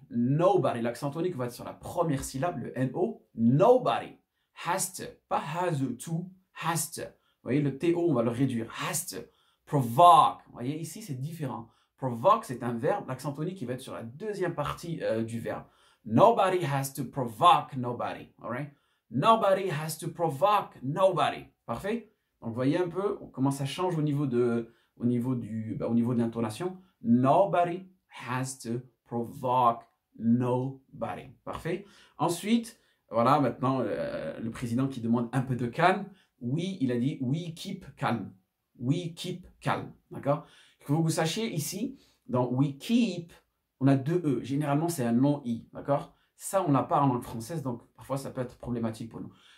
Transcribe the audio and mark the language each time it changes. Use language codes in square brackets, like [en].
[fr] L'accent tonique va être sur la première syllabe, le NO. [en] Nobody has to. [fr] Pas [en] has to. Has to. [fr] Vous voyez, le TO, on va le réduire. [en] Has to. Provoke. [fr] Vous voyez, ici, c'est différent. Provoke, c'est un verbe. L'accent tonique, il va être sur la deuxième partie du verbe. [en] Nobody has to provoke nobody. All right? Nobody has to provoke nobody. [fr] Parfait? Donc, vous voyez un peu comment ça change au niveau de l'intonation. [en] Nobody has to provoke nobody. [fr] Parfait? Ensuite, voilà, maintenant, le président qui demande un peu de calme. Oui, il a dit, [en] we keep calm. We keep calm, d'accord? [fr] Il faut que vous sachiez ici, dans [en] we keep, [fr] on a deux E. Généralement, c'est un long I, d'accord? Ça, on n'a pas en langue française, donc parfois, ça peut être problématique pour nous.